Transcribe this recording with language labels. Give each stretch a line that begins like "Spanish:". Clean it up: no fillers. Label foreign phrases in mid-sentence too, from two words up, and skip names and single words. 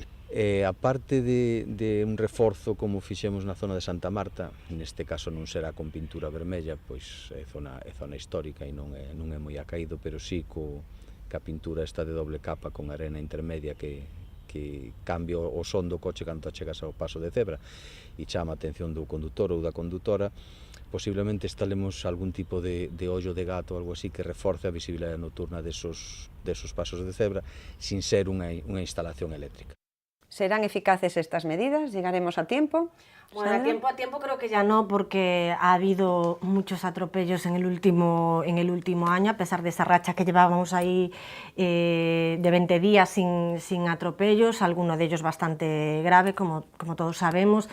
Galician: A parte de un reforzo como fixemos na zona de Santa Marta, neste caso non será con pintura vermella, pois é zona histórica e non é moi acaído, pero sí ca pintura esta de doble capa con arena intermedia que cambia o son do coche cando chegas ao paso de cebra e chama a atención do condutor ou da condutora. Posiblemente instalemos algún tipo de ollo de gato ou algo así que reforce a visibilidade nocturna desos pasos de cebra sin ser unha instalación eléctrica.
Spanish: ¿Serán eficaces estas medidas? ¿Llegaremos a tiempo? Bueno, a tiempo creo que ya no, porque ha habido muchos atropellos en el último año, a pesar de esa racha que llevábamos ahí de 20 días sin atropellos, alguno de ellos bastante grave, como todos sabemos.